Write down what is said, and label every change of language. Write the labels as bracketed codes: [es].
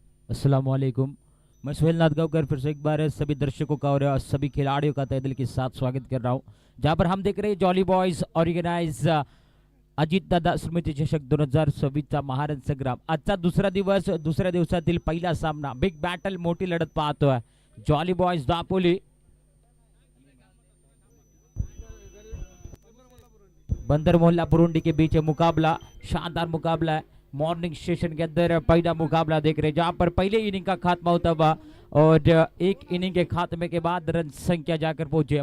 [hi] अस्सलामुअलैकुम, मैं सुहेल नादगांवकर फिर से एक बार सभी दर्शकों का और सभी खिलाड़ियों का तहे दिल के साथ स्वागत कर रहा हूं, जहां पर हम देख रहे हैं jolly boys organise Ajit Dada स्मृती चषक 2026चा महारण संग्राम. [mr] आजचा दुसरा दिवस, दुसऱ्या दिवसातील पहिला सामना, बिग बॅटल, मोठी लढत पाहतोय. [hi] जॉली बॉयज दापोली बंदर मोहल्ला पुरुंडी के बीच मुकाबला, शानदार मुकाबला है. मॉर्निंग सेशन के अंदर पहला मुकाबला देख रहे हैं, जहां पर पहले इनिंग का खात्मा होता हुआ और एक इनिंग के खात्मे के बाद रन संख्या जाकर पहुंचे.